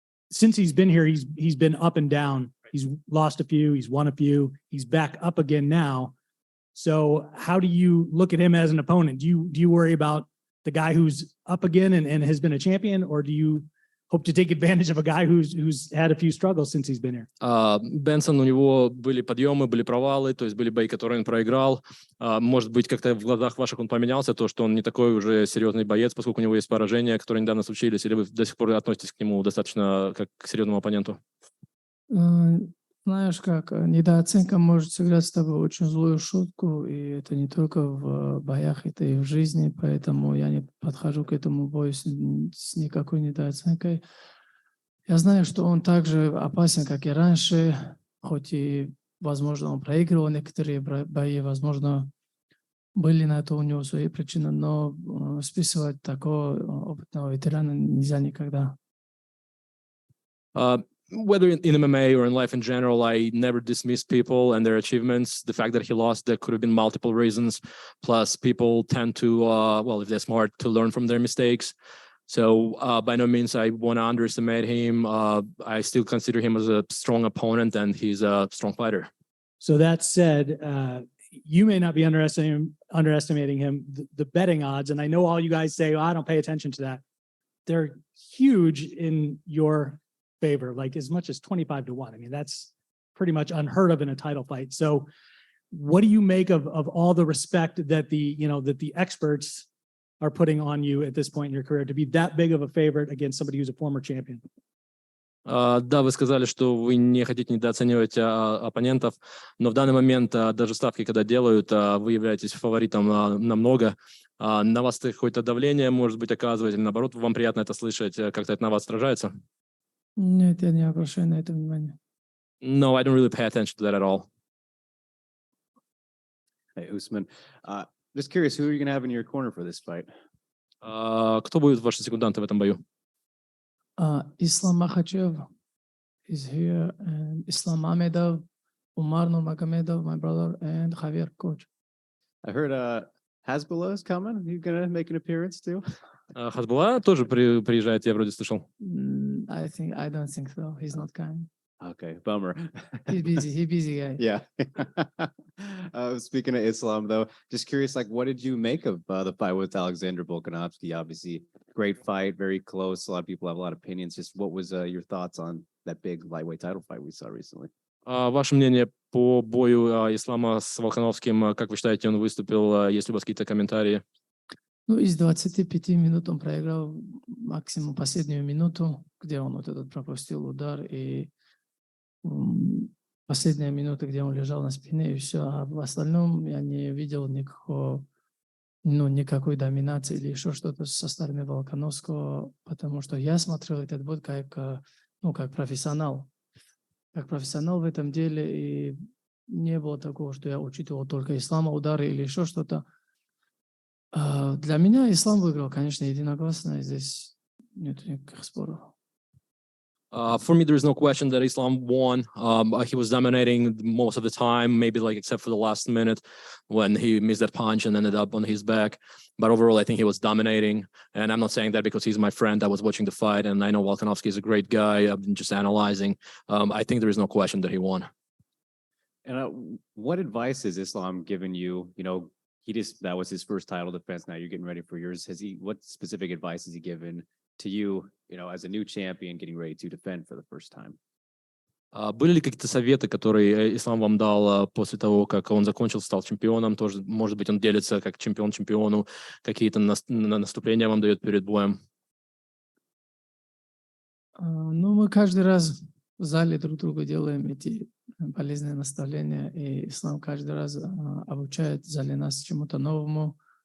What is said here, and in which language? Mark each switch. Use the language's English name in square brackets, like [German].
[English] Since he's been here, he's been up and down. He's lost a few, he's won a few, he's back up again now. So how do you look at him as an opponent? Do you worry about the guy who's up again and has been a champion, or do you hope to take advantage of a guy who's had a few struggles since he's been here? [Russian] Бенсон, у него были подъемы, были провалы, то есть были бои, которые он проиграл. Может быть, как-то в глазах ваших он поменялся, то, что он не такой уже серьезный боец, поскольку у него есть поражения, которые недавно случились, или вы до сих пор относитесь к нему достаточно как к серьезному оппоненту? Знаешь как, недооценка может сыграть с тобой очень злую шутку, и это не только в боях, это и в жизни, поэтому я не подхожу к этому бою с никакой недооценкой. Я знаю, что он также опасен, как и раньше, хоть и, возможно, он проигрывал некоторые бои, возможно, были на это у него свои причины, но списывать такого опытного ветерана нельзя никогда. [English] Whether in MMA or in life in general, I never dismiss people and their achievements. The fact that he lost, there could have been multiple reasons. Plus, people tend to, if they're smart, to learn from their mistakes. So by no means I want to underestimate him. I still consider him as a strong opponent, and he's a strong fighter. So that said, you may not be underestimating him. The betting odds, and I know all you guys say, I don't pay attention to that. They're huge in your favor, like as much as 25-1. I mean, that's pretty much unheard of in a title fight. So what do you make of all the respect that the experts are putting on you at this point in your career to be that big of a favorite against somebody who's a former champion? [Russian] Да, вы сказали, что вы не хотите недооценивать оппонентов, но в данный момент даже ставки, когда делают, вы являетесь фаворитом намного. На вас какое-то давление, может быть, оказывает, или наоборот, вам приятно это слышать, как-то это на вас отражается? Нет, я не обращаю на это внимания. [English] No, I don't really pay attention to that at all. Hey, Usman. Just curious, who are you going to have in your corner for this fight? [Russian] Кто будет ваши секунданты в этом бою? [English] Islam Makhachev is here, and Islam Mamedov, Usman Nurmagomedov, my brother, and Javier Coach. I heard Hasbullah is coming. Are you going to make an appearance too? [Russian] Хасбулла тоже приезжает, я вроде слышал. [English] I don't think so. He's not coming. Okay, bummer. He's busy guy. Yeah. Speaking of Islam, though, just curious, like, what did you make of the fight with Alexander Volkanovski? Obviously, great fight, very close. A lot of people have a lot of opinions. Just what was your thoughts on that big lightweight title fight we saw recently? [Russian] Ваше мнение по бою Ислама с Волконовским, как вы считаете, он выступил? Есть ли у вас какие-то комментарии? Из 25 минут он проиграл максимум последнюю минуту, где он вот этот пропустил удар, и последняя минута, где он лежал на спине, и все. А в остальном я не видел ну, никакой доминации или еще что-то со стороны Волконовского, потому что я смотрел этот бой ну, как профессионал. Как профессионал в этом деле, и не было такого, что я учитывал только ислама удары или еще что-то. Для меня ислам выиграл, конечно, единогласно, и здесь нет никаких споров. [English] For me, there's no question that Islam won. He was dominating most of the time, maybe like except for the last minute when he missed that punch and ended up on his back. But overall, I think he was dominating. And I'm not saying that because he's my friend. I was watching the fight, and I know Volkanovski is a great guy. I've been just analyzing. I think there is no question that he won. And what advice has Islam given you? You know, that was his first title defense. Now you're getting ready for yours. What specific advice has he given to you, you know, as a new champion getting ready to defend for the first time? [Russian] Были ли какие-то советы, которые Ислам вам дал после того, как он закончил, стал чемпионом? Тоже, может быть, он делится как чемпион чемпиону, какие-то наступления вам дает перед боем? Ну, мы каждый раз в зале друг другу делаем эти полезные наставления, и ислам каждый раз обучает в зале нас чему-то новому.